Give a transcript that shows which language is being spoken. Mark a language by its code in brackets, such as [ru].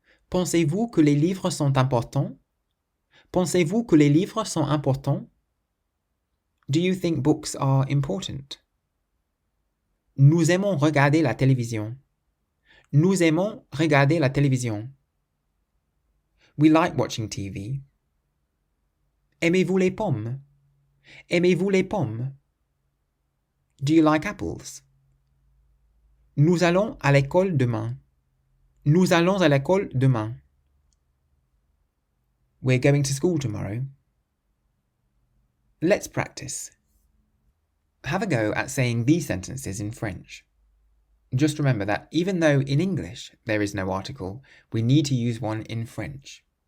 [fr] Pensez-vous que les livres sont importants? Pensez-vous que les livres sont importants? [en] Do you think books are important? [fr] Nous aimons regarder la télévision. Nous aimons regarder la télévision. [en] We like watching TV. [fr] Aimez-vous les pommes? Aimez-vous les pommes? [en] Do you like apples? [fr] Nous allons à l'école demain. Nous allons à l'école demain. [en] We're going to school tomorrow. Let's practice. Have a go at saying these sentences in French. Just remember that even though in English there is no article, we need to use one in French.